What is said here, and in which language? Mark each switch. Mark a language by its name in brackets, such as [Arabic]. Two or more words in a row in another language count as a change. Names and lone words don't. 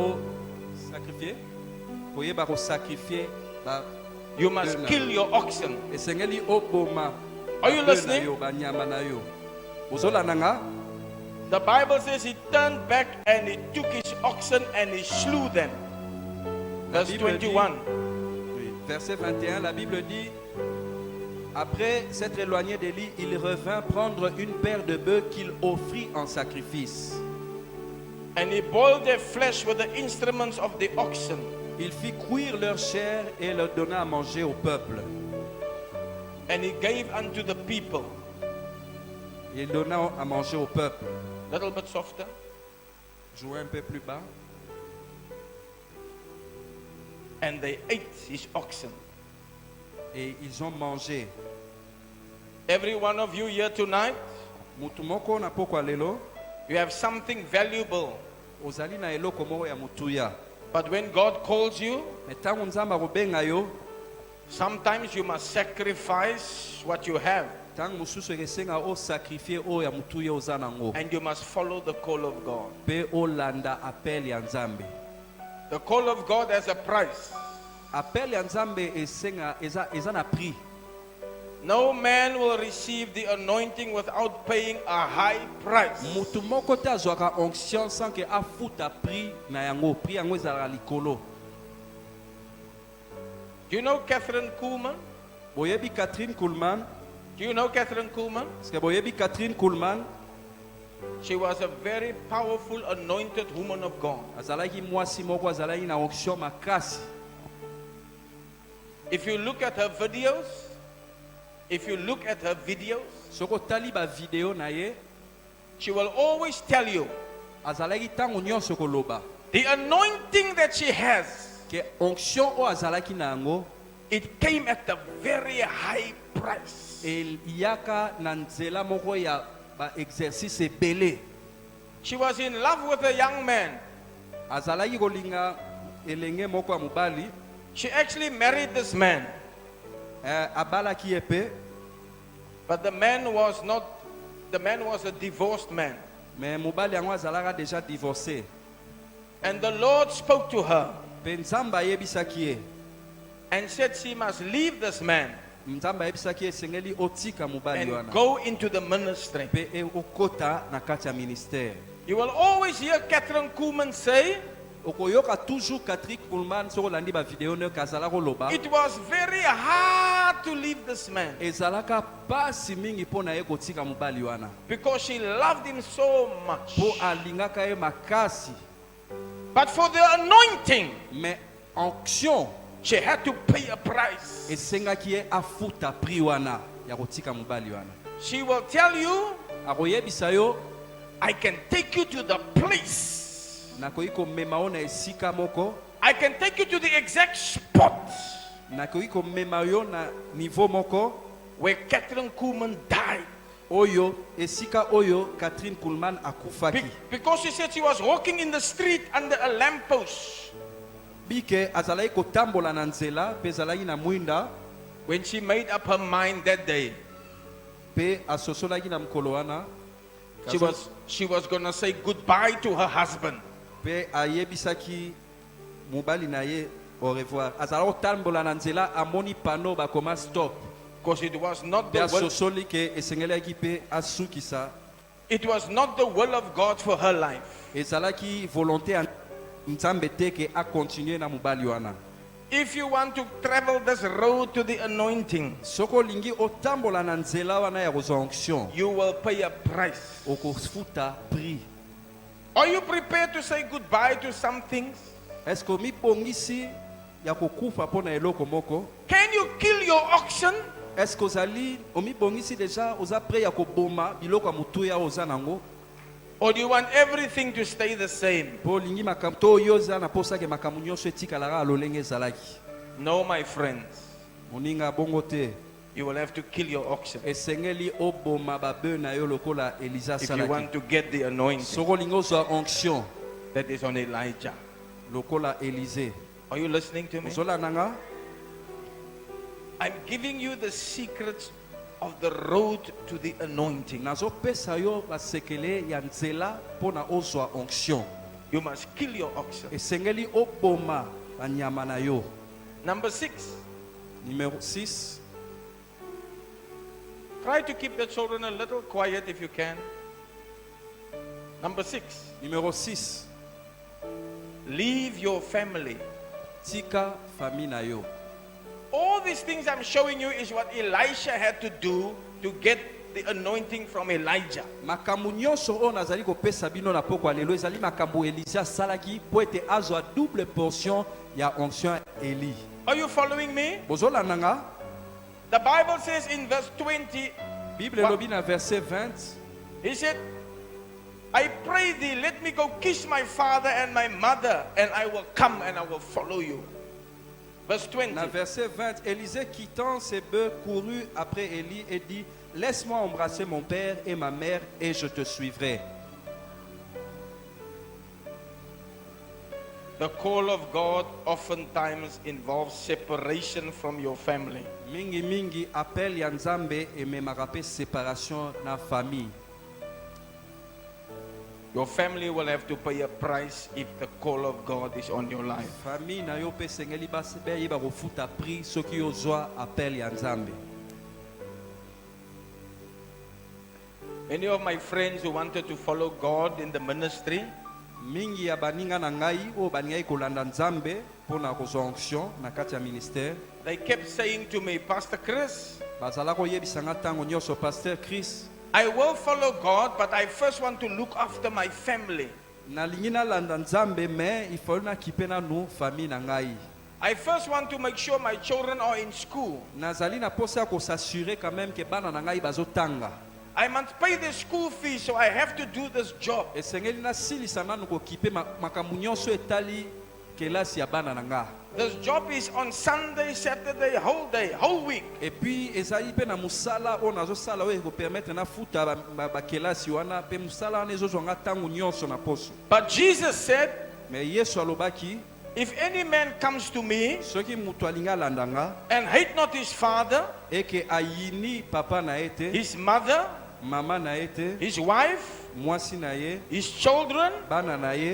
[Lingala] esengeli o sacrifier koyeba kosakrifie ba [English] You must kill your oxen. [Lingala] esengeli oboma. [English] Are you [Lingala] ba bœuf na [English] listening? [Lingala] yo, banyama na yo. Ozolanda nga? [English] The Bible says he turned back and he took his oxen and he slew them. Verse [French] Bible dit- 21. Oui. Verset 21, la Bible dit, après s'être éloigné d'Élie, il revint prendre une paire de bœufs qu'il offrit en sacrifice. [English] And he boiled their flesh with the instruments of the oxen. [French] Il fit cuire leur chair et leur donna à manger au peuple. [English] And he gave unto the people. [French] Il donna à manger au peuple. [English] Little bit softer. [French] Jouez un peu plus bas. [English] And they ate his oxen. [French] Et ils ont mangé. [English] Every one of you here tonight, [Lingala] Mutu moko na pokwa lelo, [English] you have something valuable. [Lingala] ozali na eloko moko ya mutuya. [English] But when God calls you, [Lingala] Me ntango nzambe akobenga yo, [English] sometimes you must sacrifice what you have. [Lingala] ntango mosusu ekesenga osakrifie oyo ya mutuya oza nango. [English] And you must follow the call of God. [Lingala] Mpe olanda appel ya nzambe. [English] The call of God has a price. [Lingala] Appel ya nzambe eza na prix. [English] No man will receive the anointing without paying a high price. [Lingala] Mutu moko te azwaka onction [French] sans que [Lingala] afuta prix na yango. Prix yango ezalaka likolo. [English] Do you know Catherine Kuhlman? [Lingala] Boyebi Catherine Kuhlman? [English] Do you know Catherine Kuhlman? [French] Est-ce que [Lingala] boyebi Catherine Kuhlman? [English] She was a very powerful, anointed woman of God. [Lingala] Azalaki mwasi moko azalaki na onction makasi. [English] If you look at her videos, [Lingala] Soko tali ba video na ye, [English] she will always tell you [Lingala] azalaki tango nyonso koloba [English] the anointing that she has, [Lingala] ke onction o azalaki na yango [English] it came at a very high price. [Lingala] yaka na nzela moko ya ba exercice ebele. [English] She was in love with a young man. [Lingala] Azalaki kolinga elenge moko ya mobali. [English] She actually married this man, [Lingala] Abalaki ye pe, [English] but the man was a divorced man. [Lingala] mais mobali yango azalaka déjà divorcé. [English] And the Lord spoke to her [Lingala] Pe nzambe ayebisaki ye, [English] and said she must leave this man [Lingala] nzambe ayebisaki ye esengeli otika mobali [English] and [Lingala] wana [English] go into the ministry. [Lingala] pe okota na kati ya ministère. [English] You will always hear Catherine Kuhlman say, [Lingala] Okoyoka toujours Catherine Kuhlman soko landi ba video ne kazala koloba. [English] it was very hard to leave this man [Lingala] Ezalaka pasi mingi pona ye kotika mobali wana. [English] because she loved him so much. [Lingala] Po alingaka ye makasi. [English] But for the anointing, [Lingala] Mais onction [English] she had to pay a price. [Lingala] esengaki ye afuta prix wana ya kotika mobali wana. [English] She will tell you, [Lingala] Akoyebisa yo, [English] I can take you to the place. [Lingala] nakoki komema yo na esika moko, [English] I can take you to the exact spot [Lingala] nakoki komema yo na niveau moko [English] where Catherine Kuhlman died. [Lingala] oyo esika oyo Catherine Kuhlman akufaki. [English] Because she said she was walking in the street under a lamppost [Lingala] Bike azalaki kotambola na nzela pe ezalaki na mwinda [English] when she made up her mind that day. [Lingala] pe asosolaki na mokolo wana. [English] She was going to say goodbye to her husband. [Lingala] Pe ayebisaki mobali na ye [French] au revoir. [Lingala] Azalaki kotambola na nzela amoni pano bakoma stop. [English] Because it was not [Lingala] Pe [English] the will, [Lingala] asosoli ke esengelaki pe asukisa. [English] it was not the will of God for her life. [Lingala] Ezalaki volonté ya nzambe te ke a continuer na mobali wana. [English] If you want to travel this road to the anointing, [Lingala] Soko lingi otambola na nzela wana ya kozwa onction, [English] you will pay a price. [Lingala] okofuta prix. [English] Are you prepared to say goodbye to some things? [French] Est-ce que [Lingala] omibongisi ya kokufa pona eloko moko? [English] Can you kill your oxen? [French] Est-ce que [Lingala] ozali omibongisi déjà oza prêt ya koboma biloko ya mutuya oza nango? [English] Or do you want everything to stay the same? [Lingala] Po lingi makambo to oyo oza na posa ke makambo nyonso etikalaka lolenge ezalaki. [English] No, my friends. [Lingala] Moninga bongo te. [English] You will have to kill your oxen [Lingala] Esengeli oboma babe na yo lokola Elisa [English] if you [Lingala] salaki. [English] want to get the anointing [Lingala] Soko lingi ozwa onction [English] that is on Elijah. [Lingala] lokola Élysée. [English] Are you listening to me? [Lingala] Ozola nanga? [English] I'm giving you the secrets of the road to the anointing. [Lingala] Nazopesa yo basekele ya nzela pona ozwa onction. [English] You must kill your oxen. [Lingala] Esengeli oboma banyama na yo. [English] Number 6, [Lingala] Numéro 6, [English] try to keep the children a little quiet if you can. Number 6, [Lingala] numéro 6, [English] leave your family. [Lingala] tika famille na yo. [English] All these things I'm showing you is what Elisha had to do to get the anointing from Elijah. [Lingala] Makambo nyonso oyo nazali kopesa bino na poko lelo ezali makambo Elisa asalaki po ete azwa [French] double portion [Lingala] ya onction Eli. [English] Are you following me? [Lingala] Bozolanda nga? [English] The Bible says in verse 20, [Lingala] Bible elobi na verset 20, [English] he said, I pray thee, let me go kiss my father and my mother, and I will come and I will follow you. Verse 20. [French] na verset 20, Élisée quittant ses bœufs courut après Élie et dit, laisse-moi embrasser mon père et ma mère et je te suivrai. [English] The call of God oftentimes involves separation from your family. [Lingala] Mingi mingi appel ya Nzambe ememaka pe séparation na famille. [English] Your family will have to pay a price if the call of God is on your life. [Lingala] Famille na yo pe sengeli bayeba kofuta prix soki ozwa appel ya Nzambe. [English] Many of my friends who wanted to follow God in the ministry, [Lingala] Mingi ya baninga na ngai o baninga kolanda Nzambe pona kozwa onction na kati ya ministère. [English] they kept saying to me, Pastor Chris, [Lingala] Bazala koyebisa nga tango nyonso Pasteur Chris, [English] I will follow God, but I first want to look after my family. [Lingala] nalingi nalanda Nzambe [French] mais il faut [Lingala] na kipe na nu famille na ngai. [English] I first want to make sure my children are in school. [Lingala] Nazali na posa ko [French] s'assurer quand même que [Lingala] bana na ngai bazotanga. [English] I must pay the school fees, so I have to do this job. [Lingala] Esengeli na silisa nanu ko kipe makambo nyonso etali kelasi ya bana na nga. [English] This job is on Sunday, Saturday, whole day, whole week. [French] Et puis [Lingala] ezali pe na musala o nazo sala o ko permettre na futa ba kelasi wana pe musala na ezo zonga tangu nyonso na poso. [English] But Jesus said, [Lingala] Mais Yesu alobaki, [English] if any man comes to me [Lingala] soki mutu alinga landanga [English] and hate not his father, [Lingala] eke ayini papa na ete, [English] his mother, [Lingala] mama na ete, [English] his wife, [Lingala] mwasi na ye, [English] his children, [Lingala] bana na ye,